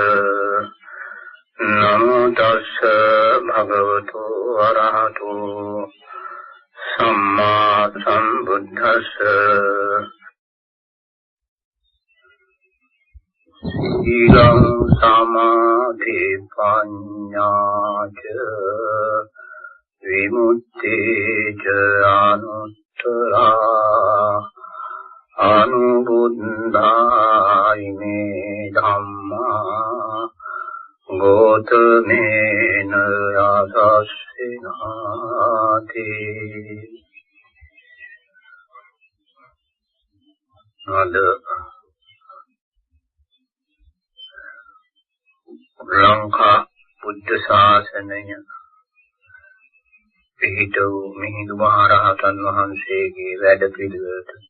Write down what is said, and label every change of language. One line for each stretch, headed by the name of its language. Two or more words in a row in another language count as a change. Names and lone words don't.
Pali: නමෝ තස්ස භගවතු වරහතු සම්මා සම්බුද්දස්ස ඊලං සමාධි පඤ්ඤාච විමුක්තිච අනුත්තරා අනුබුද්ධායිනේ ධම්මා ගෝතමේන යසස්සිනාති
Sinhala: අද ලංකා බුද්ධ ශාසනය පිහිට වූ මිහිඳු මහ රහතන් වහන්සේගේ වැඩ පිළිවෙලට